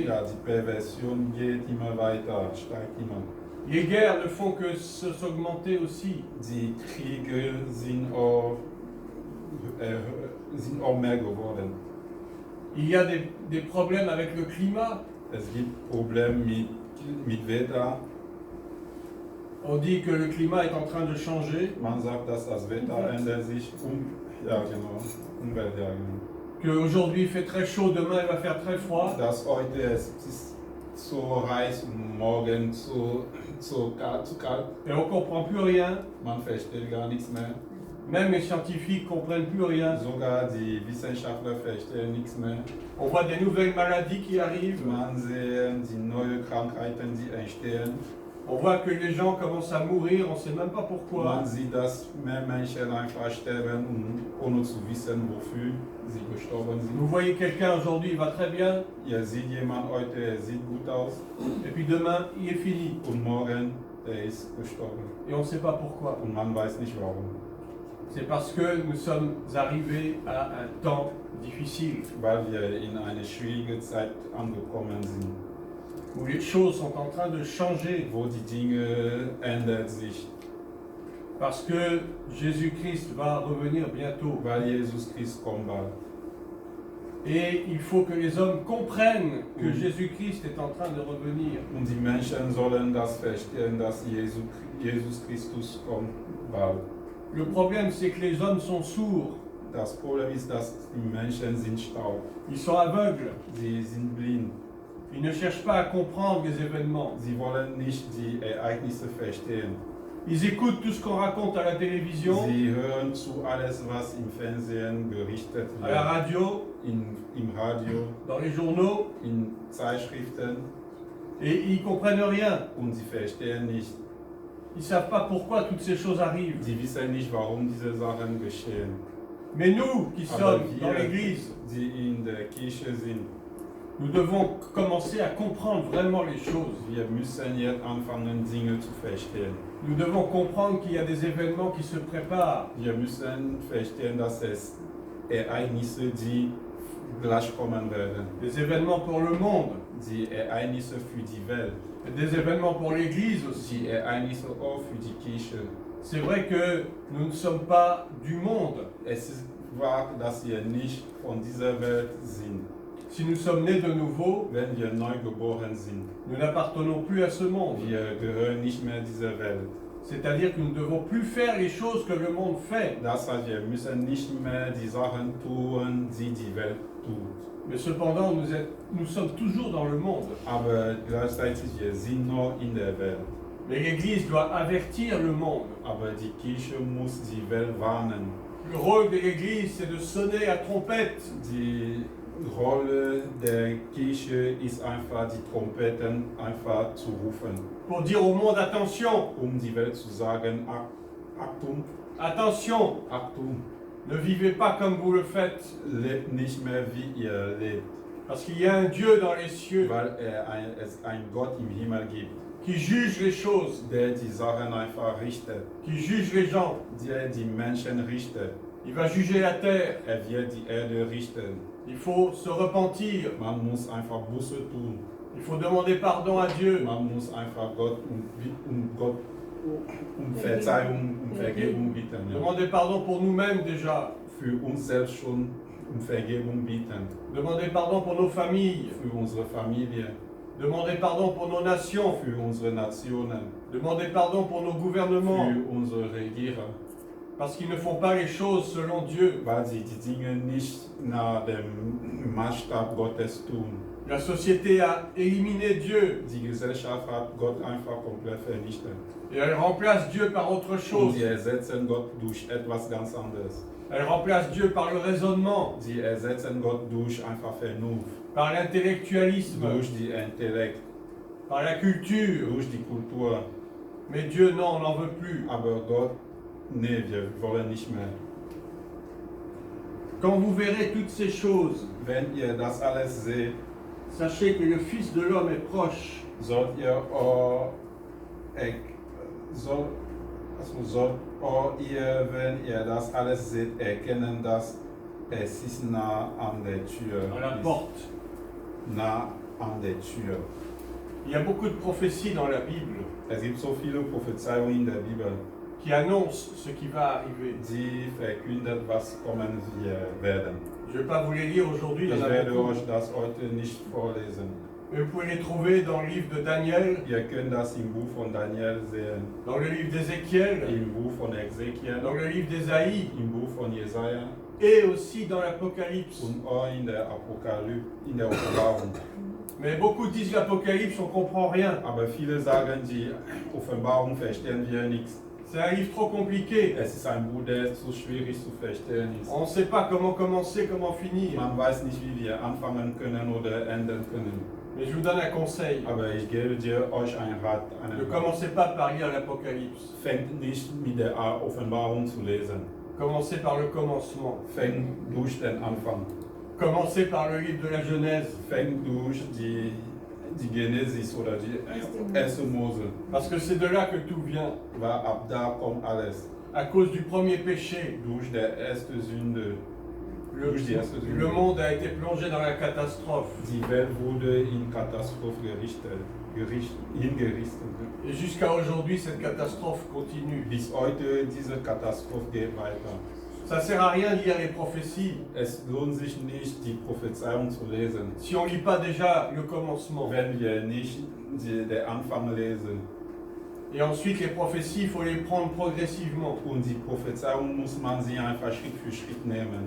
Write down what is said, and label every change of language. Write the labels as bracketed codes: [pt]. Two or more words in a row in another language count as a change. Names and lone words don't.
[de] Ja, die Perversion geht immer weiter, steigt immer. [fr] Les guerres ne font que s'augmenter aussi. [de] Die Kriege sind auch mehr geworden. [fr] Il y a des problèmes avec le climat. [de] Es gibt Probleme mit Wetter. [fr] On dit que le climat est en train de changer, [de] Man sagt, dass das Wetter ändert sich. Ja, genau. Umwelt, ja, genau. [fr] qu'aujourd'hui il fait très chaud, demain il va faire très froid. [de] Dass heute es ist so heiß und morgen so kalt. [fr] Et on ne comprend plus rien. [de] Man versteht gar nichts mehr. [fr] Même les scientifiques ne comprennent plus rien. [de] Sogar die Wissenschaftler verstehen nichts mehr. [fr] On voit des nouvelles maladies qui arrivent. [de] Man sieht die neuen Krankheiten, die entstehen. [fr] On voit que les gens commencent à mourir, on ne sait même pas pourquoi. [de] Man sieht, dass mehr Menschen einfach sterben, ohne zu wissen, wofür sie gestorben sind. [fr] Vous voyez quelqu'un aujourd'hui, il va très bien, [de] Ihr seht jemand heute, er sieht gut aus, [fr] et puis demain, il est fini. [de] und morgen, er ist gestorben. [fr] Et on ne sait pas pourquoi. [de] Und man weiß nicht warum. [fr] C'est parce que nous sommes arrivés à un temps difficile, [de] Weil wir in eine schwierige Zeit angekommen sind, [fr] où les choses sont en train de changer, [de] wo die Dinge ändern sich, [fr] parce que Jésus-Christ va revenir bientôt. [de] weil Jesus Christ kommt bald. [fr] Et il faut que les hommes comprennent que Jésus-Christ est en train de revenir. [de] Und die Menschen sollen das verstehen, dass Jesus Christus kommt bald. [fr] Le problème, c'est que les hommes sont sourds, [de] Das Problem ist, dass die Menschen sind taub. [fr] ils sont aveugles, [de] Sie sind blind. [fr] ils ne cherchent pas à comprendre les événements. [de] Sie wollen nicht die Ereignisse verstehen. [fr] Ils écoutent tout ce qu'on raconte à la télévision, [de] Sie hören zu alles, was im Fernsehen berichtet [fr] à la [de] wird, [fr] radio, [de] im Radio, [fr] dans les journaux, [de] in Zeitschriften, [fr] et ils comprennent rien. [de] und sie verstehen nicht. [fr] Ils ne savent pas pourquoi toutes ces choses arrivent. [de] Sie wissen nicht, warum diese Sachen geschehen. [fr] Mais nous qui [de] Aber [fr] sommes dans [de] wir, [fr] l'Église, [de] die in der Kirche sind, [fr] nous devons commencer à comprendre vraiment les choses. [de] wir müssen jetzt anfangen, Dinge zu verstehen. [fr] Nous devons comprendre qu'il y a des événements qui se préparent. [de] Wir müssen verstehen, dass es Ereignisse, die gleich kommen werden. [fr] Des événements pour le monde, [de] Die Ereignisse für die Welt, [fr] et des événements pour l'Église aussi. [de] die Ereignisse auch für die Kirche. [fr] C'est vrai que nous ne sommes pas du monde. [de] Es ist wahr, dass wir nicht von dieser Welt sind. [fr] Si nous sommes nés de nouveau, [de] Wenn wir neu geboren sind, [fr] nous n'appartenons plus à ce monde. [de] wir gehören nicht mehr dieser Welt. [fr] C'est-à-dire que nous ne devons plus faire les choses que le monde fait. [de] Das heißt, wir müssen nicht mehr die Sachen tun, die die Welt tut. [fr] Mais cependant, nous sommes toujours dans le monde. [de] Aber gleichzeitig, wir sind noch in der Welt. [fr] Mais l'Église doit avertir le monde. [de] Aber die Kirche muss die Welt warnen. [fr] Le rôle de l'Église, c'est de sonner à trompette. [de] Die Rolle der Kirche ist einfach, die Trompeten einfach zu rufen, [fr] Pour dire au monde, attention, [de] die Welt zu sagen, Achtung, [fr] attention, [de] Achtung, [fr] ne vivez pas comme vous le faites. [de] lebt nicht mehr wie ihr lebt, [fr] Parce qu'il y a un Dieu dans les cieux [de] weil es einen Gott im Himmel gibt, [fr] qui juge les choses, [de] der die Sachen einfach richtet, [fr] qui juge les gens. [de] der die Menschen richtet. [fr] Il va juger la terre. [de] Wird die Erde richten. [fr] Il faut se repentir. [de] Man muss einfach Buße tun. [fr] Il faut demander pardon à Dieu. [de] Man muss einfach Gott um Verzeihung, um Vergebung bitten. Ja. [fr] Demander pardon pour nous-mêmes déjà. [de] Für uns selbst schon um Vergebung bitten. [fr] Demander pardon pour nos familles. [de] Für unsere Familie. [fr] Demander pardon pour nos nations. [de] Für unsere Nationen. [fr] Demander pardon pour nos gouvernements. [de] Für unsere Regierer. [fr] Parce qu'ils ne font pas les choses selon Dieu. [de] Weil sie die Dinge nicht nach dem Maßstab Gottes tun. [fr] La société a éliminé Dieu [de] Die Gesellschaft hat Gott einfach komplett vernichtet. [fr] et elle remplace Dieu par autre [de] Und [fr] chose. [de] sie ersetzen Gott durch etwas ganz anderes. [fr] Elle remplace Dieu par le raisonnement, [de] Sie ersetzen Gott durch einfach Vernunft, [fr] par l'intellectualisme, [de] durch die Intellekt, [fr] par la culture. [de] durch die Kultur. [fr] Mais Dieu, non, on n'en veut plus. [de] Aber Gott, nee, wir wollen nicht mehr. [fr] Quand vous verrez toutes ces choses, [de] Wenn ihr das alles seht, [fr] sachez que le Fils de l'homme est proche. [de] sollt ihr wenn ihr das alles seht, erkennen, dass es ist nah an der Tür. [fr] À la [de] ist [fr] porte. [de] nah an der Tür. [fr] Il y a beaucoup de prophéties dans la Bible [de] Es gibt so viele Prophezeiungen in der Bibel, [fr] qui annoncent ce qui va arriver. [de] die verkündet, was kommen werden. [fr] Je ne vais pas vous les lire aujourd'hui, il y [de] Ich [fr] en a [de] werde [fr] beaucoup. [de] euch das heute nicht vorlesen. [fr] Mais vous pouvez les trouver dans le livre de Daniel, [de] Ihr könnt das im Buch von Daniel sehen, [fr] dans le livre d'Ézéchiel, [de] im Buch von Ezekiel, [fr] dans le livre d'Ésaïe [de] im Buch von Jesaja [fr] et aussi dans l'Apocalypse. [de] und auch in der Apokalypse, in der Offenbarung. [fr] Mais beaucoup disent l'Apocalypse, on ne comprend rien. [de] Aber viele sagen, die Offenbarung verstehen wir nichts. [fr] C'est un livre trop compliqué. [de] Es ist ein Buch, der zu schwierig zu verstehen ist. [fr] On ne sait pas comment commencer, comment finir. [de] Man weiß nicht, wie wir anfangen können oder enden können. [fr] Mais je vous donne un conseil. [de] Aber ich gebe euch einen Rat. [fr] Ne commencez pas par lire l'Apocalypse. [de] Fängt nicht mit der Offenbarung zu lesen. [fr] Commencez par le commencement. [de] Fängt durch den Anfang. [fr] Commencez par le livre de la Genèse. [de] Fängt durch die Genesis oder die erste Mose. [fr] Parce que c'est de là que tout vient. [de] Weil ab da kommt alles. [fr] À cause du premier péché, [de] Durch die erste Sünde. Durch die erste Sünde. [fr] le monde a été plongé dans la catastrophe. [de] Die Welt wurde in Katastrophe hingerichtet. [fr] Et jusqu'à aujourd'hui, cette catastrophe continue. [de] Bis heute diese Katastrophe geht weiter. [fr] Ça sert à rien de lire les prophéties [de] Es lohnt sich nicht, die Prophezeiung zu lesen, [fr] si on lit pas déjà le commencement. [de] wenn wir nicht den Anfang lesen. [fr] Et ensuite, les prophéties, il faut les prendre progressivement. [de] Und die Prophezeiung muss man sie einfach Schritt für Schritt nehmen.